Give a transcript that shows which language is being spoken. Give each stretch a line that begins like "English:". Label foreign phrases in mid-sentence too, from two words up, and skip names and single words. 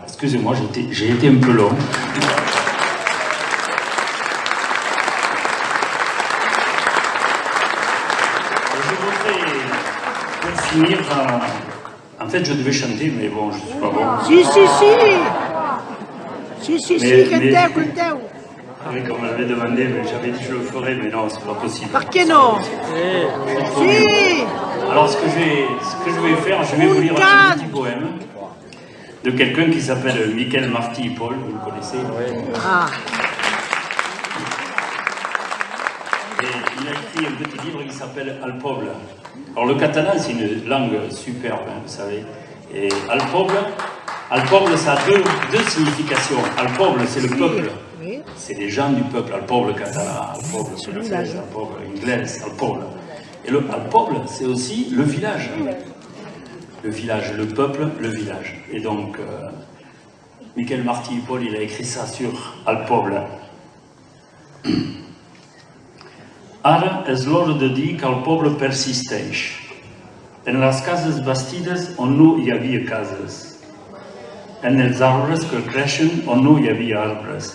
French: Excusez-moi, j'ai été un peu long. Finir, en fait je devais chanter, mais bon, je ne suis pas bon.
Catalan: Canteu.
French: Oui, comme on m'avait demandé, mais j'avais dit que je le ferais, mais non, c'est pas possible.
Catalan: Per què no? Sí!
French: Alors ce que je vais faire, je vais vous lire un petit poème de quelqu'un qui s'appelle Miquel Martí i Pol, vous le connaissez? Ah. Et il a écrit un petit livre qui s'appelle Al Poble. Alors le catalan, c'est une langue superbe, hein, vous savez. Et Al Poble, ça a deux significations. Al Poble, c'est le peuple. C'est les gens du peuple. Al Poble catalan, Al Poble français, Al Poble anglais, Al Poble. Et le Al Poble, c'est aussi le village. Le village, le peuple, le village. Et donc, Miquel Martí i Pol, il a écrit ça sur Al Poble.
Catalan: Ara és l'hora de dir que el poble persisteix. En les cases bastides on no hi havia cases. En els arbres que creixen on no hi havia arbres.